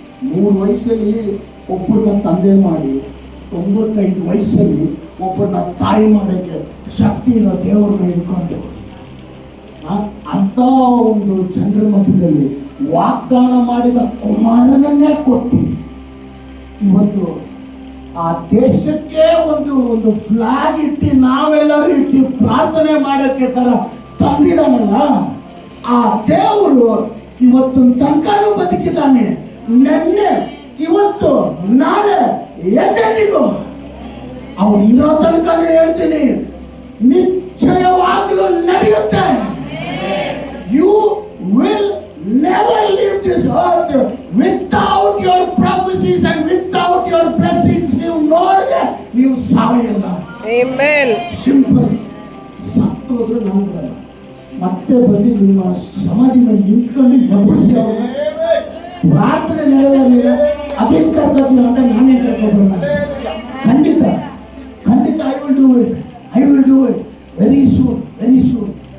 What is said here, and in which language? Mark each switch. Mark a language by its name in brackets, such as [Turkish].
[Kannada] 3 ವಯಸ್ಸಲ್ಲಿ ಒಬ್ಬರನ್ನ ತಂದೆ ಮಾಡಿ 95 ವಯಸ್ಸಲ್ಲಿ ಒಬ್ಬರನ್ನ ತಾಯಿ ಮಾಡೋಕ್ಕೆ ಶಕ್ತಿ ಇರೋ ದೇವರನ್ನ ಹಿಡ್ಕೊಂಡು ಅಂತ ಒಂದು ಜನರ ಮಧ್ಯದಲ್ಲಿ ವಾಗ್ದಾನ ಮಾಡಿದ ಕುಮಾರನನ್ನೇ ಕೊಟ್ಟು ಇವತ್ತು ಆ ದೇಶಕ್ಕೆ ಒಂದು ಫ್ಲಾಗ್ ಇಟ್ಟು ನಾವೆಲ್ಲರೂ ಇಟ್ಟು ಪ್ರಾರ್ಥನೆ ಮಾಡೋಕ್ಕೆ ತರ ತಂದಿದಾನಲ್ಲ, ಆ ದೇವರು ಇವತ್ತು ತನಕನೂ ಬದುಕಿದ್ದಾನೆ. ನೆನ್ನೆ ಇವತ್ತು ನಾಳೆ ಎಂದೆಂದಿಗೂ ಅವ್ರು ಇರೋ ತನಕ ಹೇಳ್ತೀನಿ, ನಿಶ್ಚಯವಾಗಲೂ ನಡೆಯುತ್ತೆ. [English] You will never leave this earth without your prophecies and without your blessings. [Kannada] ನೀವು ಸಾಯಲ್ಲ. [English] Amen. Simple. [Kannada] ಸತ್ತೋದ್ರೆ ನಾವು ಬಿಡಲ್ಲ, ಮತ್ತೆ ಬಂದು ನಿಮ್ಮ ಸಮಾಧಿ ಮೇಲೆ ನಿಂತ್ಕೊಂಡು ಎಬ್ಬರಿಸಿ ಪ್ರಾರ್ಥನೆ ನೆರವೇರಿಲ್ಲ. ಅದೇನು ಕರ್ಕೋತೀರ ಅಂತ ನಾನೇ ಕರ್ಕೊಬರೋಣ. ಖಂಡಿತ [English] I will do it very soon.